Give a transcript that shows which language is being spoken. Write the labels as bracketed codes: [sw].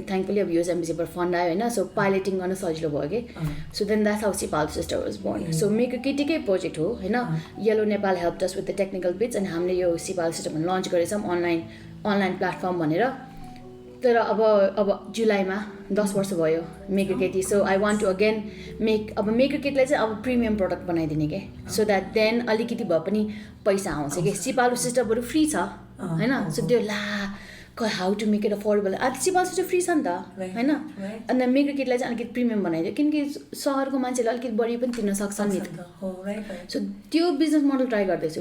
[ne] Thankfully अब US एम्बेसीबाट fund आयो होइन. सो पाइलटिङ गर्न सजिलो भयो कि. [en] So then that's how Sipalu sister was born. So [ne] maker केटीकै project हो होइन. Yellow Nepal [en] Help us with the technical bits. [ne] अनि हामीले यो सिपालु सिस्टर भनेर लन्च गरेछौँ अनलाइन प्लेटफर्म भनेर. तर अब जुलाईमा 10 वर्ष भयो मेकर केटी. [en] so I want to again [ne] अब मेकर केटीलाई चाहिँ अब प्रिमियम प्रडक्ट बनाइदिने के. सो द्याट देन अलिकति भए पनि पैसा आउँछ कि. सिपालु सिस्टर बरु फ्री छ होइन. सो त्यो [en] How to make it affordable. [ne] सिपालु सिस्टर फ्री छ नि त होइन. अन्त मेकर केटीलाई चाहिँ अलिकति प्रिमियम बनाइदियो, किनकि सहरको मान्छेले अलिकति बढी पनि तिर्न सक्छन् नि. सो त्यो बिजनेस मोडल ट्राई गर्दैछु.